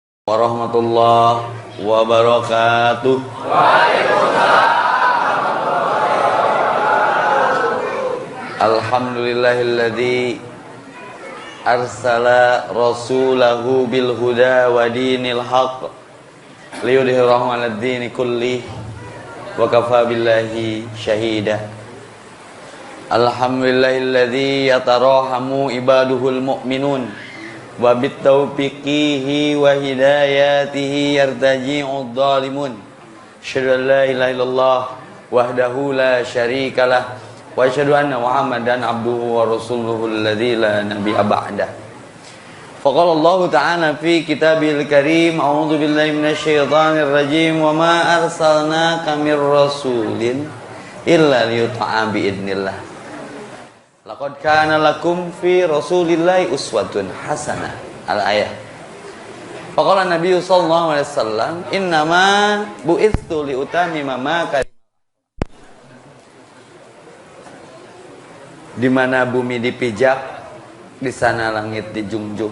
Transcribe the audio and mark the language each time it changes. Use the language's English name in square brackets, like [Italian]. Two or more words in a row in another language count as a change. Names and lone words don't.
[Arabic] ورحمة الله وبركاته. الحمد لله الذي أرسل رسوله بالهدى ودين الحق ليظهره على الدين كله وكفى بالله شهيدا. الحمد لله الذي يتراحم عباده المؤمنون وبتوفيقه وهدايته يرتجع الظالمون. أشهد أن لا إله إلا الله وحده لا شريك له وأشهد أن محمدا عبده ورسوله الذي لا نبي بعده. فقال الله تعالى في الكتاب الكريم أعوذ بالله من الشيطان الرجيم وما أرسلنا من رسول إلا ليطاع بإذن الله. لقد كان لكم في رسول الله أسوة حسنة. Al-ayah. فقال النبي صلى الله عليه وسلم إنما بعثت لأتمم ما [Indonesian] di mana bumi dipijak, di sana langit dijunjung.